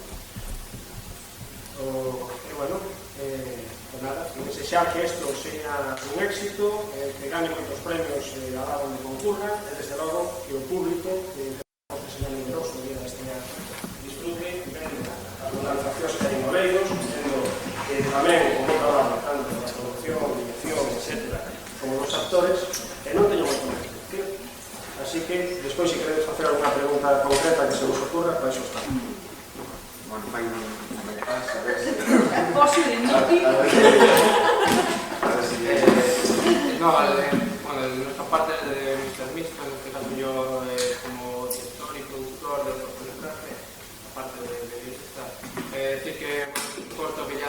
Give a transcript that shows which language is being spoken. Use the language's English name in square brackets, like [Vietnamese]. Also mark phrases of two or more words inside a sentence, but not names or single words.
[Galician] e, bueno, nada, que desexar que isto sea un éxito, que gane moitos premios a dar onde concurran, e, desde logo, que o público, sea numeroso día deste ano, disfrute, vendo as organizacións que hai en Oleiros, vendo tamén como traballo tanto da producción, dirección, etc., como dos actores, e non teño moito máis que decir. Así que, despois, se queredes facer alguna pregunta concreta que se vos ocurra, para iso está. Bueno, vai non me pasa, a ver se... Posso ir, no, tío? [Spanish] A ver si... No, bueno, de nuestra parte de Mr. Misto, en este caso yo como director y productor del cortometraje, aparte de guionista, decir que es un corto que